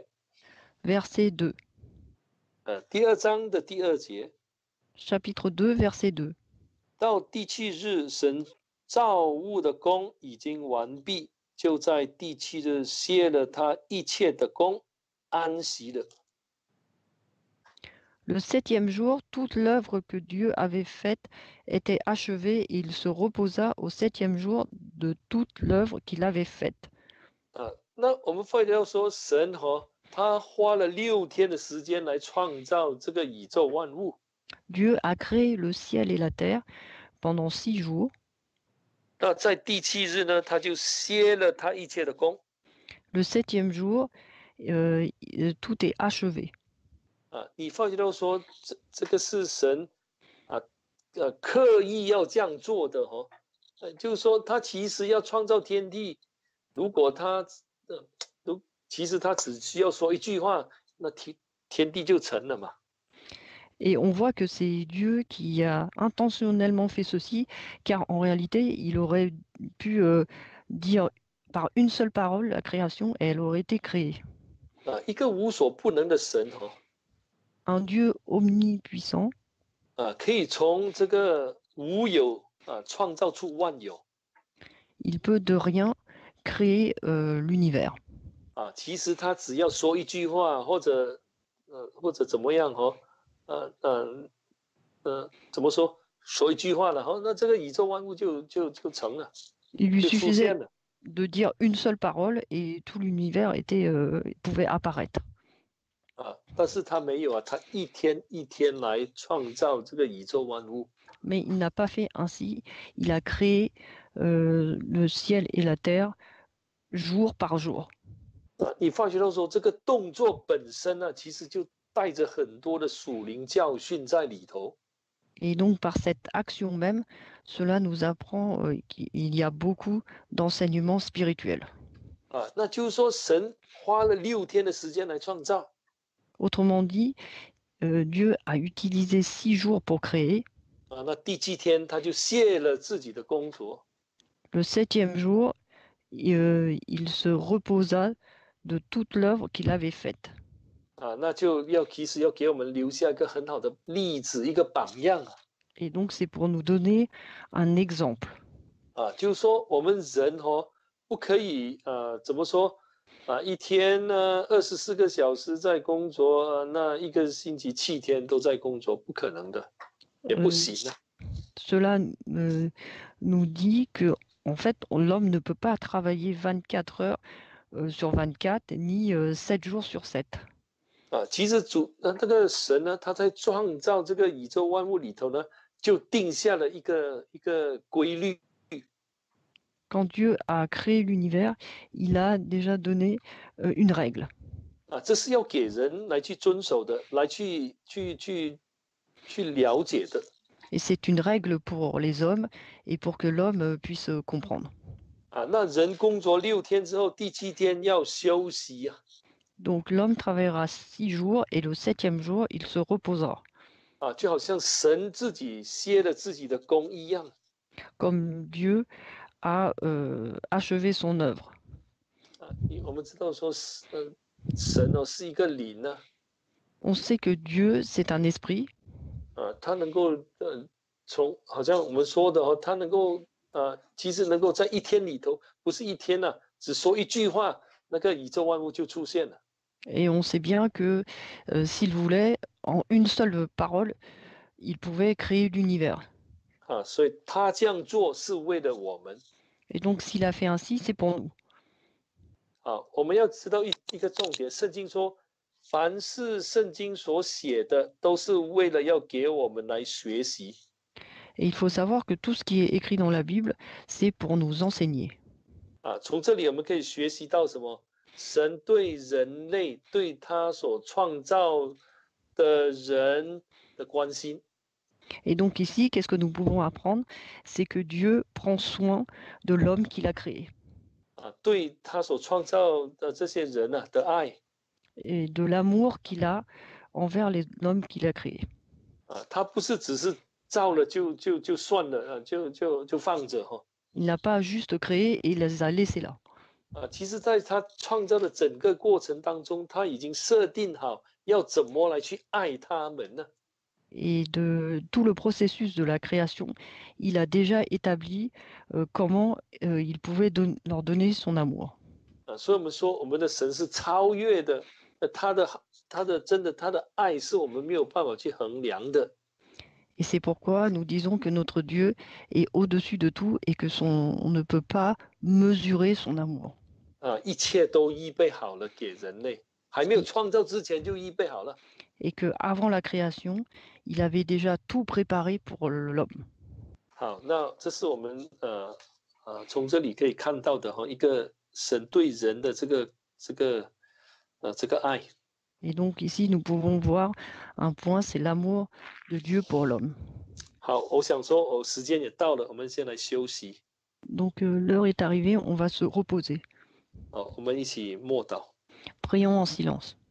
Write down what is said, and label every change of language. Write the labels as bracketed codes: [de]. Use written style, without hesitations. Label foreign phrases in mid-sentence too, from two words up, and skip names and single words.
[fr] verset 2. [zh] 第2章的第2节， [fr] Chapitre 2, verset 2. [zh] 到第7日，神造物的工已经完毕，就在第7日歇了他一切的工，安息了。 [fr] Le 7e jour, toute l'œuvre que Dieu avait faite était achevée et il se reposa au 7e jour de toute l'œuvre qu'il avait faite. [zh] 那我们发觉到说，神他花了6天的时间来创造这个宇宙万物。 [fr] Dieu a créé le ciel et la terre pendant 6 jours. [zh] 那在第7日呢，他就歇了他一切的工。 [fr] Le 7e jour, tout est achevé. [zh] 你发觉到说，这个是神刻意要这样做的就是说他其实要创造天地，如果其实他只需要说一句话，那天地就成了嘛。 [fr] Et on voit que c'est Dieu qui a intentionnellement fait ceci, car en réalité, il aurait pu dire par une seule parole la création et elle aurait été créée. [zh] 一个无所不能的神 [fr] Un Dieu omnipuissant [zh] 可以从这个无有创造出万有。 [fr] il peut de rien créer l'univers. [zh] 其实他只要说一句话，或者怎么样怎么说一句话了那这个宇宙万物就成了， [fr] Il lui [zh] 就出 [fr] suffisait [zh] 现了。 [fr] de dire une seule parole et tout l'univers pouvait apparaître. [zh] 但是他没有他一天一天来创造这个宇宙万物。 [fr] Mais il n'a pas fait ainsi. Il a créé le ciel et la terre jour par jour. [zh] 你发觉到说这个动作本身其实就带着很多的属灵教训在里头。 [fr] Et donc par cette action même, cela nous apprend qu'il y a beaucoup d'enseignements spirituels. [zh] 那就是说神花了6天的时间来创造。 [fr] Autrement dit, Dieu a utilisé 6 jours pour créer. [zh] 那第7天他就卸了自己的工作。 [fr] Le 7e jour, il se reposa de toute l'œuvre qu'il avait faite. [zh] 那就其实要给我们留下一个很好的例子，一个榜样。 [fr] Et donc c'est pour nous donner un exemple. [zh] 就是说我们人不可以怎么说一天呢24个小时在工作，那一个星期7天都在工作，不可能的，也不行。 [fr] Cela nous dit que en fait l'homme ne peut pas travailler 24 heures sur 24 ni 7 jours sur 7. [zh] 其实那个神呢，他在创造这个宇宙万物里头呢，就定下了一个规律。 [fr] Quand Dieu a créé l'univers, il a déjà donné une règle. [zh] 这是要给人来去遵守的，来去了解的。 [fr] Et c'est une règle pour les hommes et pour que l'homme puisse comprendre. [zh] 那人工作6天之后，第7天要休息。 [fr] Donc l'homme travaillera 6 jours et le 7e jour, il se reposera. [zh] 就好像神自己歇了自己的工一样。 [fr] Comme Dieu a achevé son œuvre. [zh] 我们知道说神是一个灵呢。 [fr] On sait que Dieu, c'est un esprit. [zh] 他能够好像我们说的他能够其实能够在一天里头，不是一天只说一句话，那个宇宙万物就出现了。 [fr] Et on sait bien que s'il voulait, en une seule parole, il pouvait créer l'univers. [zh] 所以他这样做是为了我们。 [fr] Et donc s'il a fait ainsi, c'est pour nous. [zh] 我们要知道一个重点，圣经说，凡是圣经所写的，都是为了要给我们来学习。 [fr] Et il faut savoir que tout ce qui est écrit dans la Bible, c'est pour nous enseigner. [zh] 从这里我们可以学习到什么？神对人类，对他所创造的人的关心。 [fr] Et donc ici, qu'est-ce que nous pouvons apprendre? C'est que Dieu prend soin de l'homme qu'il a créé [zh] 对他所创造的这些人的爱 [fr] et de l'amour qu'il a envers l'homme qu'il a créé. [zh] 他不是只是造了就算了就放着 [fr] Il n'a pas juste créé et il les a laissés là. [zh] 其实在他创造的整个过程当中，他已经设定好要怎么来去爱他们呢？ [fr] Et de tout le processus de la création, il a déjà établi comment il pouvait leur donner son amour. [zh] 所以我们说我们的神是超越的，他的真的他的爱是我们没有办法去衡量的。 [fr] Et c'est pourquoi nous disons que notre Dieu est au-dessus de tout et que on ne peut pas mesurer son amour. [zh] 一切都预备好了给人类，还没有创造之前就预备好了。 [fr] Et que avant la création, il avait déjà tout préparé pour l'homme. [zh] 好，那这是我们从这里可以看到的一个神对人的这个爱。 [fr] Et donc ici, nous pouvons voir un point, c'est l'amour de Dieu pour l'homme. [zh] 好，我想说时间也到了，我们先来休息。 [fr] Donc l'heure est arrivée, on va se reposer. [zh] 好，我们一起默祷。 [fr] Prions en silence.